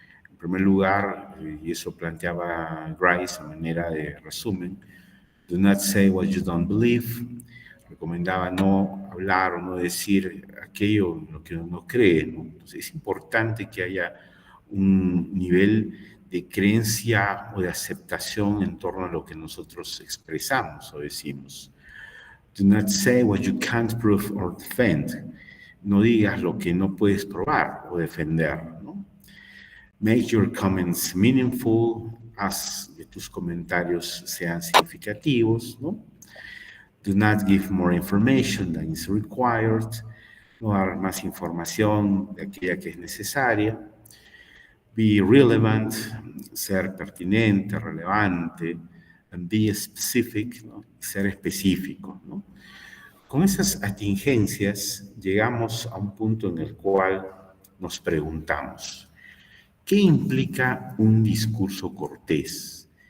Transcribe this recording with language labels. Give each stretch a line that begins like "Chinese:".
Spanish: En primer lugar, y eso planteaba Grice a manera de resumen,
English: do not say what you don't believe.
Spanish: Recomendaba no hablar o no decir aquello en lo que uno no cree, ¿no? Entonces es importante que haya un nivel de creencia o de aceptación en torno a lo que nosotros expresamos o decimos.
English: Do not say what you can't prove or defend.
Spanish: No digas lo que no puedes probar o defender, ¿no?
English: Make your comments meaningful.
Spanish: Haz que tus comentarios sean significativos, ¿no?
English: Do not give more information than is required.
Spanish: No dar más información de aquella que es necesaria.
English: Be relevant,
Spanish: ser pertinente, relevante.
English: And be specific,
Spanish: ¿no? Ser específico, ¿no? Con esas atingencias llegamos a un punto en el cual nos preguntamos, ¿qué implica un discurso cortés?